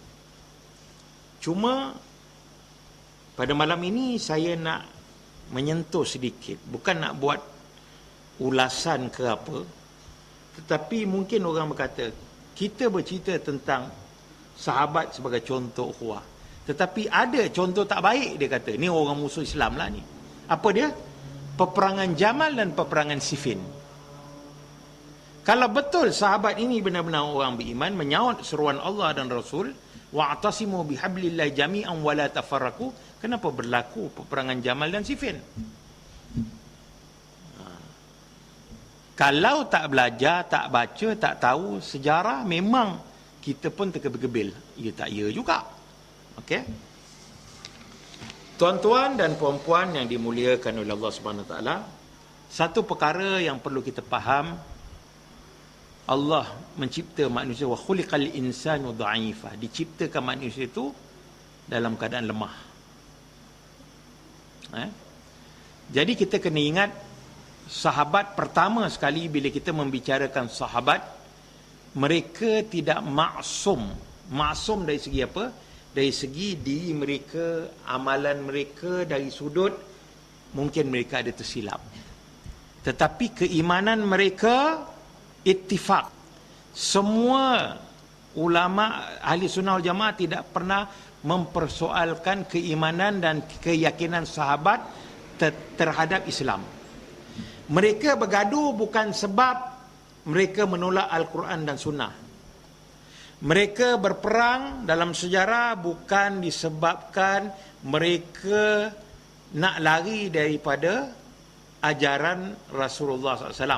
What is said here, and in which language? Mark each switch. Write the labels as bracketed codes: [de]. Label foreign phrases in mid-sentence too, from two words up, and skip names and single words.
[ms] Cuma pada malam ini saya nak menyentuh sedikit, bukan nak buat ulasan ke apa, tetapi mungkin orang berkata kita bercerita tentang sahabat sebagai contoh ukhuwah, tetapi ada contoh tak baik. Dia kata ni orang musuh Islam lah ni. Apa dia? Peperangan Jamal dan peperangan Siffin. Kalau betul sahabat ini benar-benar orang beriman, menyaut seruan Allah dan Rasul, [ar] واعتصموا بحبل الله جميعا ولا تفرقوا, [ms] kenapa berlaku peperangan Jamal dan Siffin? Kalau tak belajar, tak baca, tak tahu sejarah, memang kita pun tergebil-gebil. Ya tak ya juga. Okey. Tuan-tuan dan puan-puan yang dimuliakan oleh Allah [ar] سبحانه وتعالى, [ms] satu perkara yang perlu kita faham, Allah mencipta manusia, [ar] وخلق الإنسان ضعيفا, [ms] diciptakan manusia itu dalam keadaan lemah. Jadi kita kena ingat, sahabat pertama sekali bila kita membicarakan sahabat, mereka tidak maksum. Maksum dari segi apa? Dari segi diri mereka, amalan mereka, dari sudut mungkin mereka ada tersilap. Tetapi keimanan mereka ittifaq. Semua ulama [ar] أهل السنة والجماعة [ms] tidak pernah mempersoalkan keimanan dan keyakinan sahabat terhadap Islam. Mereka bergaduh bukan sebab mereka menolak Al-Quran dan Sunnah. Mereka berperang dalam sejarah bukan disebabkan mereka nak lari daripada ajaran Rasulullah SAW.